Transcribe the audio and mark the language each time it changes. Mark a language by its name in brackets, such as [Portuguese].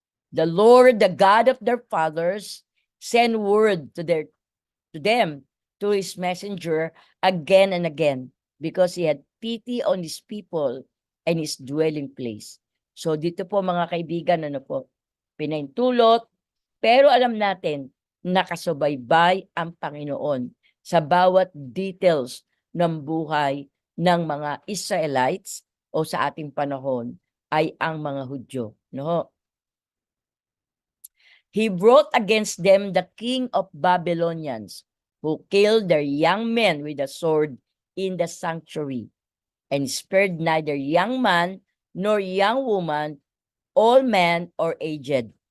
[English] The Lord, the God of their fathers, sent word to them, to his messenger again and again, because he had pity on his people and his dwelling place. [Filipino] So dito po, mga kaibigan, pinahintulot, pero alam natin, nakasubaybay ang Panginoon sa bawat details ng buhay ng mga Israelites o sa ating panahon ay ang mga Hudyo, no? [English] He brought against them the king of Babylonians, who killed their young men with a sword in the sanctuary, and spared neither young man nor young woman, all men or aged.